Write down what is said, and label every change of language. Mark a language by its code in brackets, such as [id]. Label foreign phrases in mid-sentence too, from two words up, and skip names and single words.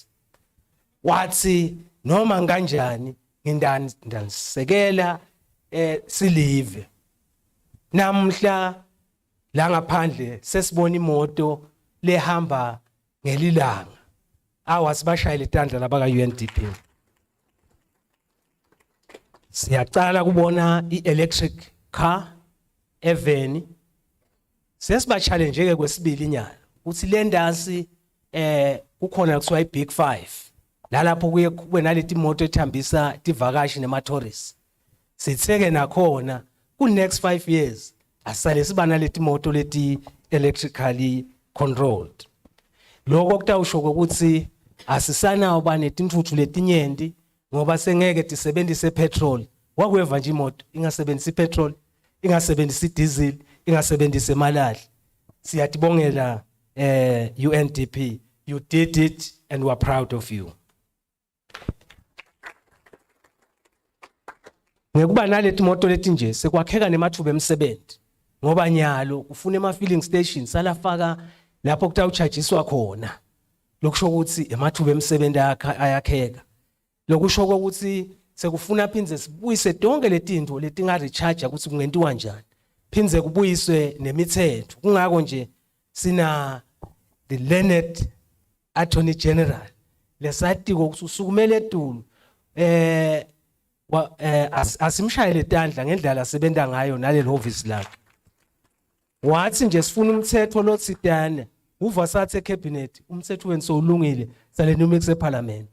[ss] Wathi noma kanjani ngindansekela silive. Namhla la ngaphandle sesibona imoto lehamba ngelilanga. Sibashayile tandla laba ka UNDP. Siyacala kubona i-electric car eveni. Sesiba-challenge ke kwesibili inyala ukuthi le ndasi kukhona kuthiwa i-Big 5 lalapho kuye kube naleti moto ethambisa tivakashi nema-tourists. Sitheke nakhona ku- [en] next 5 years [ss] asale siba naleti moto leti [en] electrically controlled. [ss] Lokho kutawusho ukuthi asisanawo banetintuthu letinyendi ngoba sengeke tisebenzise petrol. Wakweva nje imoto ingasebenzisi petrol, ingasebenzisi diesel, ingasebenzise malahla. Siyatibongela UNDP. [en] You did it and we are proud of you. [ss] Ngekuba naleti moto leti nje sekwakheka nemathuba emsebenzi ngoba nyalo ufuna ema- [en] filling stations [ss] salafaka lapho kutawuchargiswa khona. Lokusho ukuthi emathuba emsebenzi ayakheka. Lokusho ukuthi sekufuna phindze sibuyise tonke letinto letinga-recharge ukuthi kungentiwa njani. Phindze kubuyiswe nemithetho. Kungako nje sina [en] the learned Attorney General [ss] lesatiko ukuthi usukumele etulu asimshayele tandla ngendlela asebenza ngayo nalelo office lakhe. Wathi nje sifuna umthetho lotsitane uvasathi ecabinet umthetho wenu sowulungile sale numix eparliament.